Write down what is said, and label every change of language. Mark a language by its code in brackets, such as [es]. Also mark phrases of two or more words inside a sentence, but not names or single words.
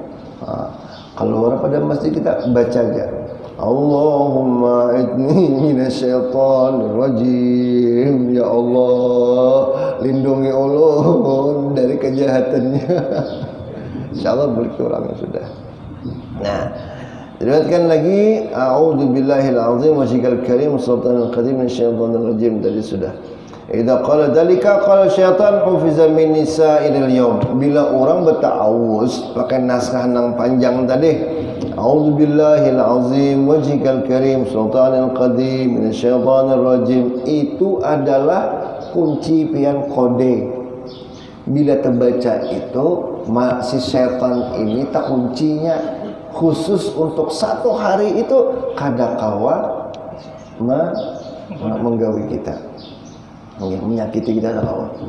[bjn] Keluar pada masjid kita baca aja, [ar] اللهم أعذني من الشيطان الرجيم. [bjn] Ya Allah, lindungi ulun dari kejahatannya. Insyaallah balik orangnya sudah. Nah, diriwayatkan lagi [ar] أعوذ بالله العظيم ووجهه الكريم وسلطانه القديم من الشيطان الرجيم, [bjn] tadi sudah. [ar] إذا قال ذلك قال الشيطان حفظ مني سائر اليوم. [bjn] Bila orang berta'awuz pakai naskah nang panjang tadi, [ar] أعوذ بالله العظيم ووجهه الكريم وسلطانه القديم من الشيطان الرجيم, [bjn] itu adalah kunci pian kode. Bila terbaca itu, si syaitan ini tak kuncinya khusus untuk satu hari itu kadakawa menggawi kita, menyakiti kita kadakawa.